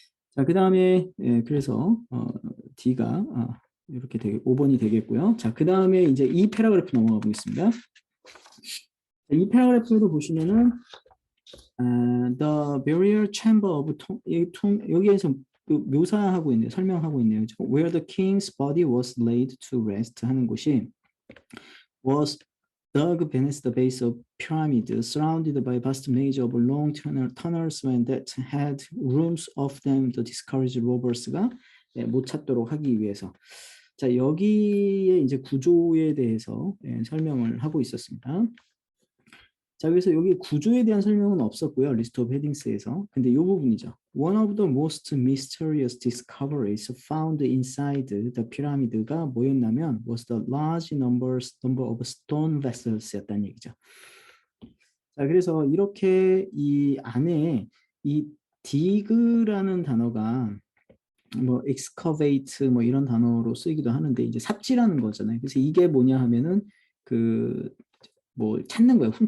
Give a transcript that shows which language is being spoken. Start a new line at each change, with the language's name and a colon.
Korean: 자, 그 다음에 그래서 D가 이렇게 5번이 되겠고요. 자, 그 다음에 이제 이 패러그래프 넘어가 보겠습니다. 이 패러그래프에도 보시면은
English: the burial chamber of
Korean: 여기에서 묘사하고 있네요. 설명하고 있네요.
English: Where the king's body was laid to rest 하는 곳이 was dug beneath the base of pyramid, surrounded by vast maze of long tunnels when that had rooms of them to discourage rovers가
Korean: 못 찾도록 하기 위해서. 자, 여기에 이제 구조에 대해서 설명을 하고 있었습니다. 자, 그래서 여기 구조에 대한 설명은 없었고요. 리스트 오브 헤딩스에서. 근데 이 부분이죠.
English: One of the most mysterious discoveries found inside the pyramid가
Korean: 뭐였냐면
English: was the large number of stone vessels 였다는 얘기죠.
Korean: 자, 그래서 이렇게 이 안에 이 dig라는 단어가 뭐 excavate 뭐 이런 단어로 쓰이기도 하는데 이제 삽질하는 거잖아요. 그래서 이게 뭐냐 하면은 그 뭐 찾는 거예요.